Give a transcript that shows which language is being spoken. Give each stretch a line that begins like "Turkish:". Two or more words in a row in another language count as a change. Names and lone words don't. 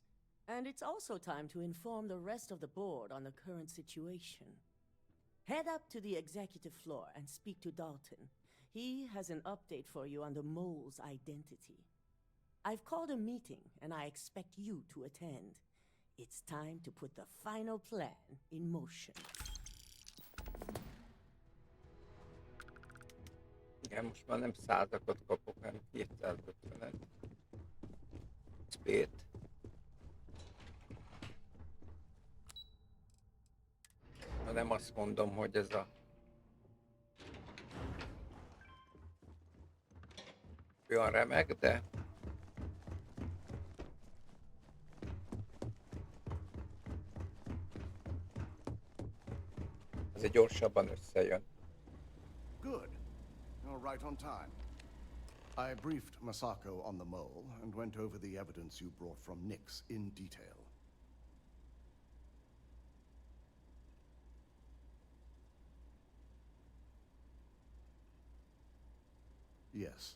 English: And it's also time to inform the rest of the board on the current situation. Head up to the executive floor and speak to Dalton. He has an update for you on the mole's identity. I've called a meeting, and I expect you to attend. It's time to put the final plan in motion.
Hungarian: Igen, most már nem százakat kapok, hanem 250-et. XP-t. Nem azt mondom, hogy ez a olyan remek, de ez gyorsabban összejön.
English: Good. You're right on time. I briefed Masako on the mole and went over the evidence you brought from Nix in detail. Yes.